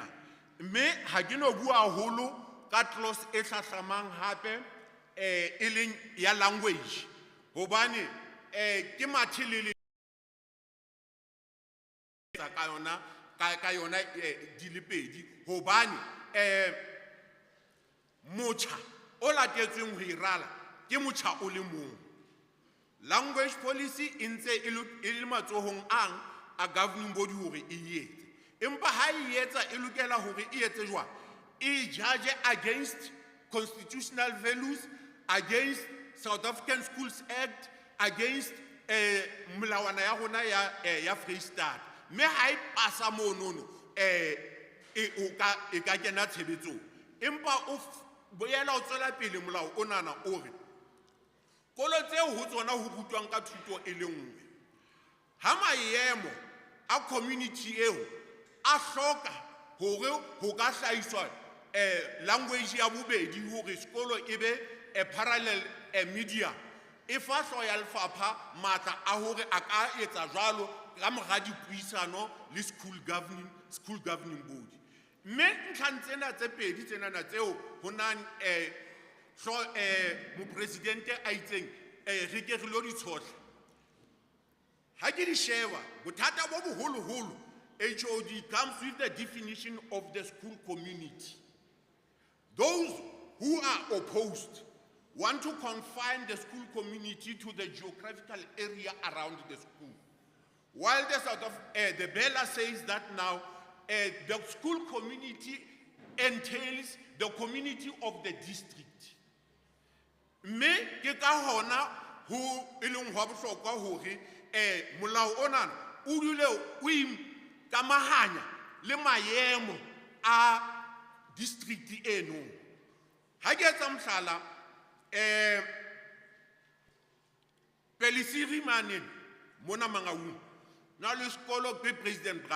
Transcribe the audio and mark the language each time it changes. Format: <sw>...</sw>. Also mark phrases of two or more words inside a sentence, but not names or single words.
<st>Mme ha ke no bua haholo ka clause e hlahlamang hape e leng ya language hobane ke mathelele ka yona di le pedi hobane motjha o latetsweng ho irala ke motjha o le mong.</st> <en>Language policy</en> <st>e ntse e le matsohong a</st> <en>governing body</en> <st>hore e etse, empa ha e etsa e lokela hore e etse jwang, e</st> <en>judge against constitutional values, against South African Schools Act, against</en> <st>melawana ya rona ya Free State. Me ha e pasa monono e ka kena tshebetsong, empa o boela o tswela pele molao onana o re kolo tseo ho tsona ho rutwang ka thuto e le nngwe. Ha maemo a community eo a hloka hore ho ka hlahiswa language ya bobedi hore sekolo e be a</st> <en>parallel media,</en> <st>e fa hlooho ya lefapha matla a hore a ka etsa jwalo ka mora dipuisano le</st> <en>school governing body.</en> <st>Mme ntlhang tsena tse pedi tsenana tseo ho nang mopresidente a itseng re ke re lo di tshohla. Ha ke di sheba bothata bo boholoholo,</st> <en>HOD comes with the definition of the school community. Those who are opposed want to confine the school community to the geographical area around the school, while the Bella says that now the school community entails the community of the district.</en> <st>Me ke ka hona ho eleng hwa bohlokwa hore molao ona o dule o ikamahanya le maemo a district eno. Ha ke etsa mohlala Pelisiri maneng mona Mangaung na le sekolo ke President Brand.</st>